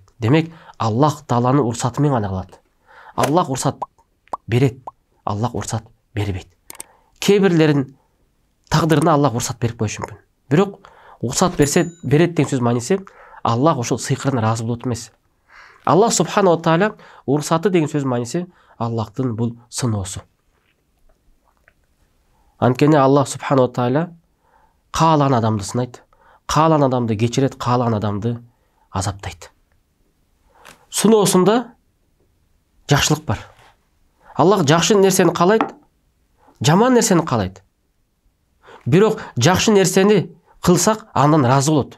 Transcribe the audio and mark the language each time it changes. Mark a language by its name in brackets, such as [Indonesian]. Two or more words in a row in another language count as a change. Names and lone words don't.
[Kyrgyz] Демек, Аллах тааланын урсаты менен гана кылат. Аллах урсат берет, Аллах урсат бербейт. Кээ бирлерин тагдырына Аллах урсат берип коюшу мүмкүн. Бирок урсат берсе, берет деген сөз мааниси Аллах ошол сыйкырына ыраазы болот эмес. [Arabic] الله سبحانه وتعالى [Kyrgyz] урсаты деген сөз мааниси Аллахтын бул сыноосу. Анткени [Arabic] الله سبحانه وتعالى [Kyrgyz] каалаган адамды сынайт, каалаган адамды кечирет, каалаган адамды азаптайт. Сыноосунда жакшылык бар. Аллах жакшы нерсени каалайт, жаман нерсени каалайт. Бирок жакшы нерсени кылсак, андан ыраазы болот.